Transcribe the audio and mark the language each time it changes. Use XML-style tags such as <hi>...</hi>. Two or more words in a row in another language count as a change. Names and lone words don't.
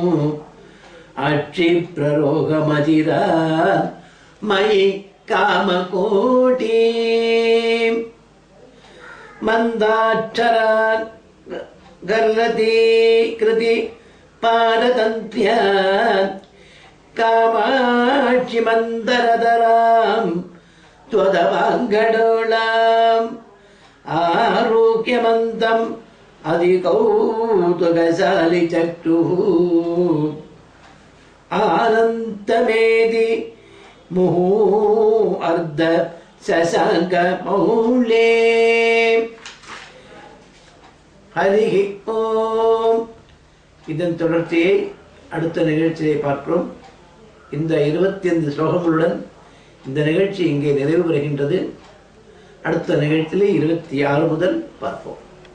<sa>अक्षिप्ररोगमजिरा मयि कामकोटि मन्दाक्षरा गर्लती कृति पारतन्त्र्या कामाक्षि मन्दरधराम् त्वदपाङ्गडोलाम् आरोग्यमन्तम् अधिकौतुकशालि चक्षुः आनन्तमेदि मुहु अर्ध शशाङ्क मौले. हरिः ओम्.</sa> <ta>இதன் தொடர்ச்சியை அடுத்த நிகழ்ச்சியை பார்க்கிறோம். இந்த 25 ஸ்லோகங்களுடன் இந்த நிகழ்ச்சி இங்கே நிறைவு பெறுகின்றது. அடுத்த நிகழ்ச்சியிலே 26 முதல் பார்ப்போம்.</ta>